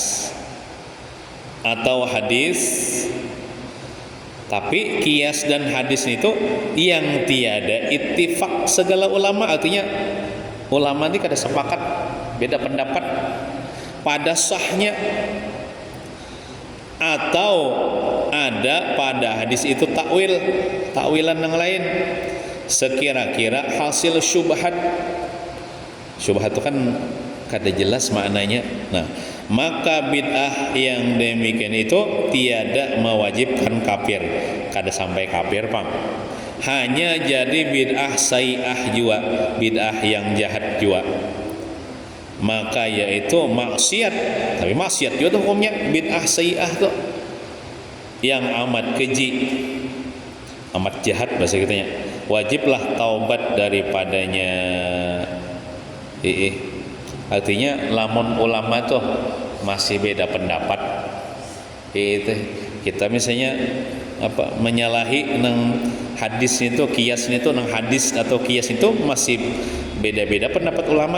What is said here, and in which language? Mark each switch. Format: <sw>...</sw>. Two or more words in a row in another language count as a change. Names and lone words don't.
<bjn>atau hadis, tapi kias dan hadis itu yang tiada ittifaq segala ulama, artinya ulama ini kada sepakat, beda pendapat pada sahnya, atau ada pada hadis itu takwilan yang lain sekira-kira hasil syubhat itu kan kada jelas maknanya.</bjn> <ms>Nah maka bid'ah yang demikian itu tiada mewajibkan kafir,</ms> <bjn>kada sampai kafir pang, hanya jadi</bjn> <ar>bid'ah sayi'ah</ar> <bjn>jua, bid'ah yang jahat jua,</bjn> <ms>maka yaitu maksiat.</ms> <bjn>Tapi maksiat juga tuh hukumnya</bjn> <ar>bid'ah sayi'ah</ar> <bjn>tuh yang amat keji, amat jahat bahasa kitanya, wajiblah taubat daripadanya. Artinya lamun ulama tuh masih beda pendapat, itu kita misalnya apa menyalahi nang hadis itu, kias itu nang hadis atau kias itu masih beda-beda pendapat ulama.</bjn>